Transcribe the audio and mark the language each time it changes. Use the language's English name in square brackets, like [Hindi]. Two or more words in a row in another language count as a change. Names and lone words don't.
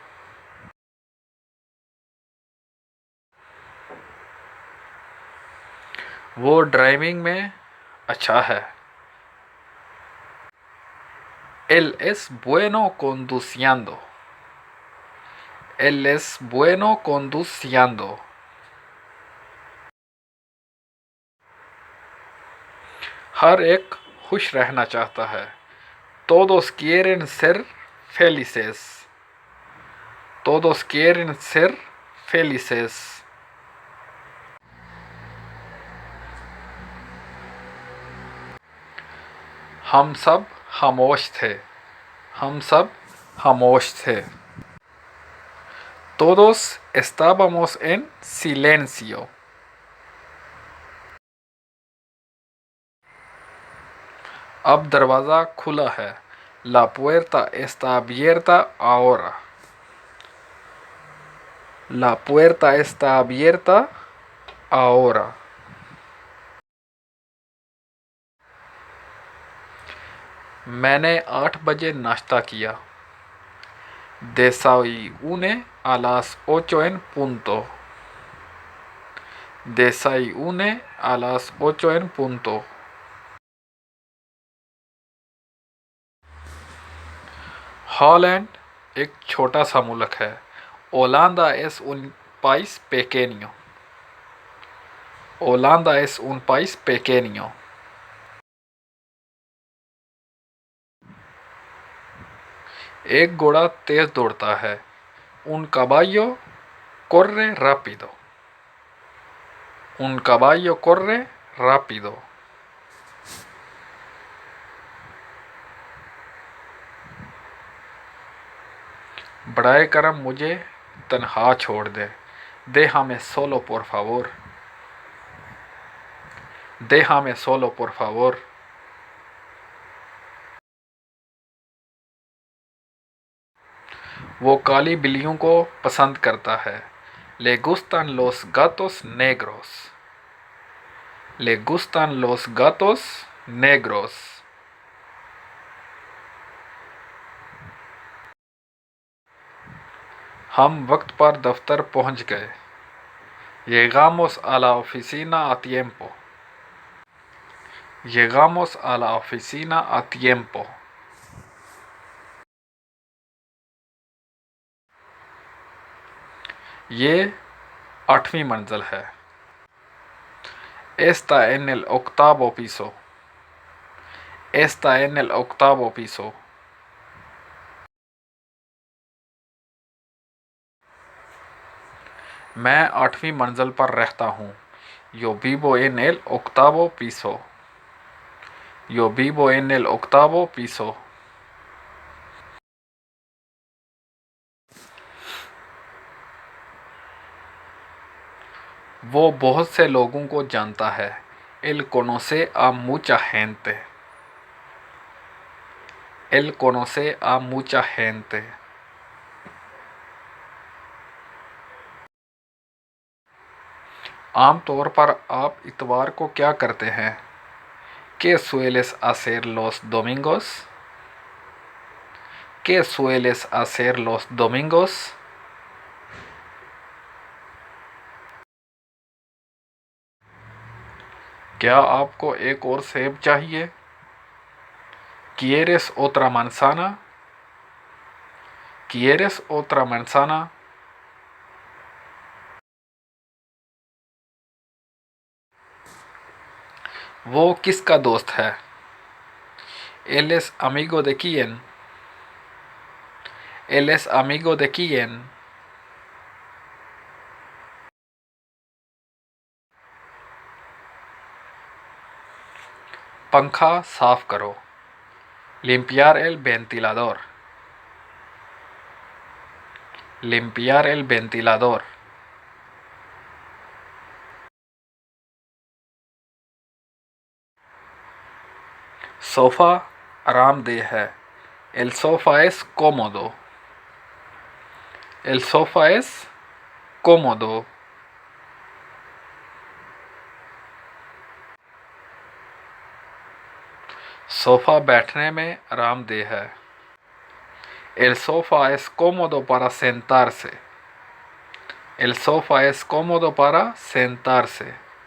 [Hindi] वो ड्राइविंग में अच्छा है. [Spanish] Él es bueno conduciendo. Él es bueno conduciendo. [Hindi] हर एक खुश रहना चाहता है. [Spanish] Todos quieren ser felices. Todos quieren ser felices. [Hindi] हम सब खामोश थे. हम सब खामोश थे. [Spanish] Todos estábamos en silencio. [Hindi] अब दरवाज़ा खुला है. [Spanish] La puerta está abierta ahora. La puerta está abierta ahora. [Hindi] मैंने 8 बजे नाश्ता किया. [Spanish] Desayuné a las 8 en punto. Desayuné a las 8 en punto. [Hindi] हॉलैंड एक छोटा सा मुल्क है. [Spanish] Holanda es un país pequeño. Holanda es un país pequeño. [Hindi] एक घोड़ा तेज दौड़ता है. [Spanish] Un caballo corre rápido. Un caballo corre rápido. [Hindi] बड़ाए करम मुझे तन्हा छोड़ दे, [Spanish] déjame solo por favor, déjame solo por favor। [Hindi] वो काली बिल्लियों को पसंद करता है, [Spanish] le gustan los gatos negros, le gustan los gatos negros। [Hindi] हम वक्त पर दफ्तर पहुंच गए, [Spanish] llegamos a la oficina a tiempo, llegamos a la oficina a tiempo। [Hindi] ये 8वीं मंजिल है, [Spanish] está en el octavo piso, está en el octavo piso। [Hindi] मैं 8वीं मंजिल पर रहता हूँ, [Spanish] yo vivo en el octavo piso, yo vivo en el octavo piso। [Hindi] वो बहुत से लोगों को जानता है, [Spanish] él conoce a mucha gente, él conoce a mucha gente। [Hindi] आमतौर पर आप इतवार को क्या करते हैं, [Spanish] ¿qué sueles hacer los domingos? ¿Qué sueles hacer los domingos? [Hindi] क्या आपको एक और सेब चाहिए, [Spanish] ¿quieres otra manzana? ¿Quieres otra manzana? [Hindi] वो किसका दोस्त है, [Spanish] él es amigo de quién, él es amigo de quién। [Hindi] पंखा साफ करो, [Spanish] limpiar el ventilador, limpiar el ventilador। [Hindi] सोफ़ा आरामदेह है, [Spanish] el sofá es cómodo, el sofá es cómodo। [Hindi] सोफ़ा बैठने में आरामदेह है, [Spanish] el sofá es cómodo para sentarse, el sofá es cómodo para sentarse।